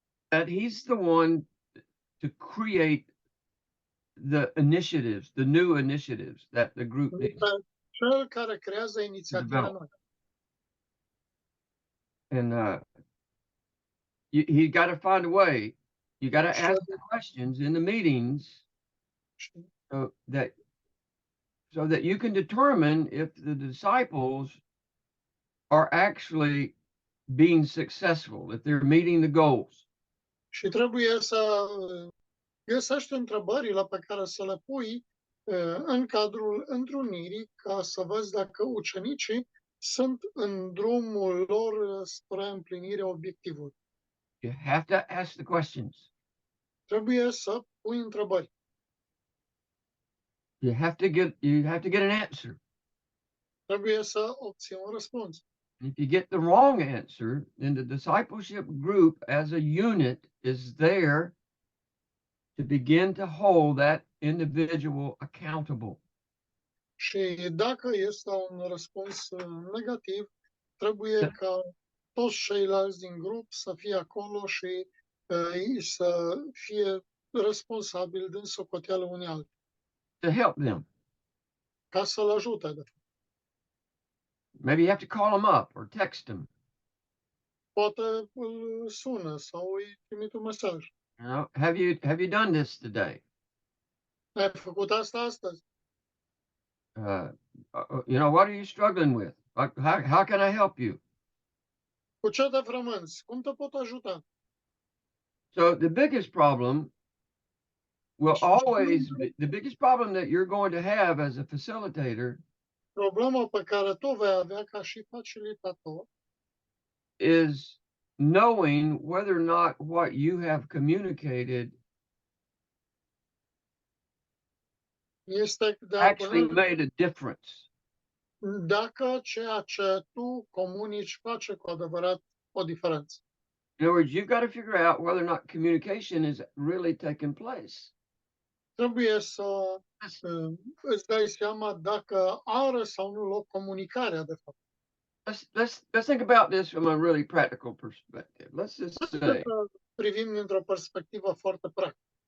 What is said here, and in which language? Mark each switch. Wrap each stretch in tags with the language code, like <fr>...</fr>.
<en>That he's the one to create the initiatives, the new initiatives that the group needs.</en> <ro>Este cel care creează inițiative</ro> <en>Develop.</en> <ro>noi.</ro> <en>And you got to find a way. You got to Sure. ask the questions in the meetings so that you can determine if the disciples are actually being successful, if they're meeting the goals.</en> <ro>Și trebuie să găsești întrebările pe care să le pui în cadrul întrunirii ca să vezi dacă ucenicii sunt în drumul lor spre împlinirea obiectivului.</ro> <en>You have to ask the questions.</en> <ro>Trebuie să pui întrebări.</ro> <en>You have to get an answer.</en> <ro>Trebuie să obții un răspuns.</ro> <en>If you get the wrong answer, then the discipleship group as a unit is there to begin to hold that individual accountable.</en> <ro>Și dacă este un răspuns negativ, trebuie ca toți ceilalți din grup să fie acolo și să fie responsabili din socoteală unii alții,</ro> <en>To help them.</en> <ro>ca să-l ajute. De fapt.</ro> <en>Maybe you have to call them up or text them.</en> <ro>Poate îl sună sau îi trimite un mesaj.</ro> <en>You know, have you done this today?</en> <ro>Ai făcut asta astăzi?</ro> <en>You know, what are you struggling with? How can I help you?</en> <ro>Cu ce te frămânți? Cum te pot ajuta?</ro> <en>So the biggest problem will always be, the biggest problem that you're going to have as a facilitator</en> <ro>Problema pe care tu vei avea ca și facilitator</ro> <en>is knowing whether or not what you have communicated</en> <ro>este de</ro> <en>actually</en> <ro>a</ro> <en>made a difference.</en> <ro>dacă ceea ce tu comunici face cu adevărat o diferență.</ro> <en>In other words, you've got to figure out whether or not communication is really taking place.</en> <ro>Trebuie să îți dai seama dacă are sau nu loc comunicarea, de fapt.</ro> <en>Let's think about this from a really practical perspective. Let's just say</en> <ro>Privim dintr-o perspectivă foarte practică.</ro>